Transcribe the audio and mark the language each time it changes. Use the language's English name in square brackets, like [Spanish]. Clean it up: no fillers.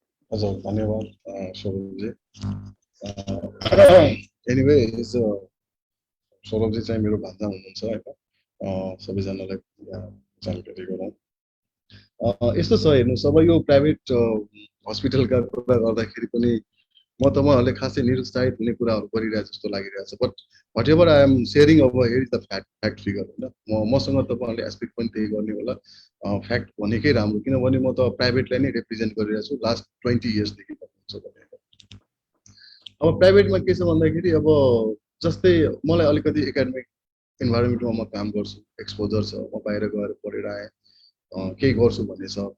[Nepali] हजुर धन्यवाद सौरभजी एनिवे सौरभजी चाहिँ मेरो भान्जा हुनुहुन्छ होइन सबैजनालाई जानकारी गरौँ यस्तो छ हेर्नुहोस्, अब यो प्राइभेट हस्पिटलका कुरा गर्दाखेरि पनि म तपाईँहरूले खासै निरुत्साहित हुने कुराहरू गरिरहेको जस्तो लागिरहेछ। [English] but whatever I am sharing अब here is the fact figure [Nepali] होइन। मसँग तपाईँहरूले एक्सपेक्ट पनि त्यही गर्ने होला। फ्याक्ट भनेकै राम्रो, किनभने म त प्राइभेटलाई नै रिप्रेजेन्ट गरिरहेको छु लास्ट 20 इयर्सदेखि भन्नुहुन्छ भने। अब प्राइभेटमा के छ भन्दाखेरि अब जस्तै मलाई अलिकति एकाडेमिक इन्भाइरोमेन्टमा म काम गर्छु, एक्सपोजर छ, म बाहिर गएर पढेर आएँ, केही गर्छु भन्ने छ।